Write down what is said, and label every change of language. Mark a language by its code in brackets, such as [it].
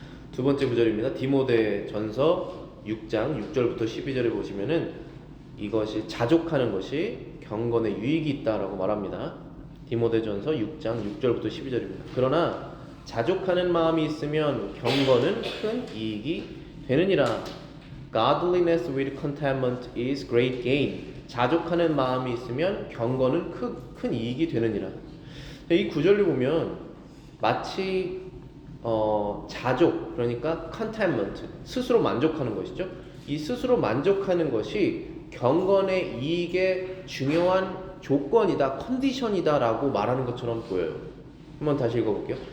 [ko] 두 번째 구절입니다. 디모데전서 6장 6절부터 12절에 보시면은 이것이 자족하는 것이 경건에 유익이 있다라고 말합니다. 디모데전서 6장 6절부터 12절입니다. 그러나 자족하는 마음이 있으면 경건은 큰 이익이 되느니라. [en] Godliness with contentment is great gain. [ko] 자족하는 마음이 있으면 경건은 큰 이익이 되느니라. 이 구절을 보면 마치 자족, 그러니까 contentment, 스스로 만족하는 것이죠. 이 스스로 만족하는 것이 경건의 이익의 중요한 조건이다, 컨디션이다 라고 말하는 것처럼 보여요. 한번 다시 읽어볼게요.